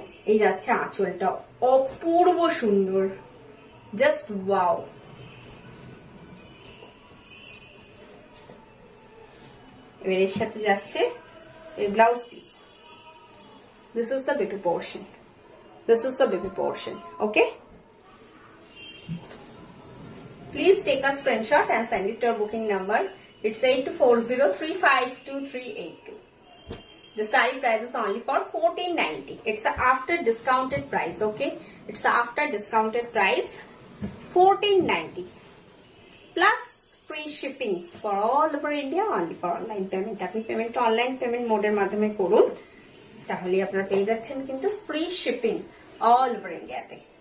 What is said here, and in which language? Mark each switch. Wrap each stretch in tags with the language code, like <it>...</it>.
<bn>এই যাচ্ছে আঁচলটা, অপূর্ব সুন্দর,</bn> <en>Just wow.</en> <bn>এবার এর সাথে যাচ্ছে এই blouse piece.</bn> <en>This is the baby portion, this is the baby portion. Okay, please take a screenshot and send it to our booking number. It's 8240352382. The saree price is only for 1490. It's a after discounted price. Okay, it's a after discounted price 1490 plus free shipping for all over India, only for online payment.</en> <bn>আপনি payment online payment মোডের মাধ্যমে করুন, তাহলে আপনারা পেয়ে যাচ্ছেন কিন্তু free shipping all over ইন্ডিয়াতে।</bn>